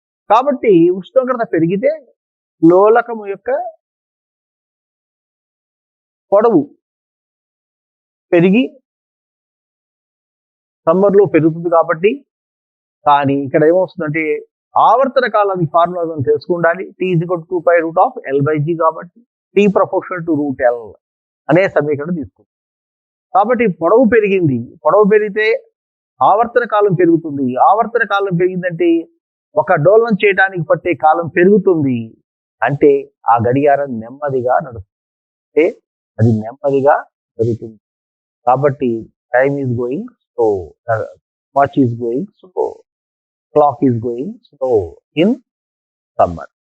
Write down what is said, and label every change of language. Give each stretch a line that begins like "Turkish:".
Telugu: కాబట్టి ఉష్ణోగ్రత పెరిగితే లోలకము యొక్క పొడవు పెరిగి సమ్మర్లో పెరుగుతుంది కాబట్టి. కానీ ఇక్కడ ఏమొస్తుందంటే ఆవర్తన కాలానికి formula తెలుసుకుండాలి.
English: T is equal to 2 pi root of L by G కాబట్టి T proportional to root L
Telugu: అనే సమీకరణం తీసుకుంటాం. కాబట్టి పొడవు పెరిగింది. పొడవు పెరిగితే ఆవర్తన కాలం పెరుగుతుంది. ఆవర్తన కాలం పెరిగిందంటే ఒక డోలనం చేయడానికి పట్టే కాలం పెరుగుతుంది. అంటే ఆ గడియారం నెమ్మదిగా నడుస్తుంది. అంటే అది నెమ్మదిగా జరుగుతుంది.
English: కాబట్టి time is going slow, watch is going slow, clock is going slow in summer.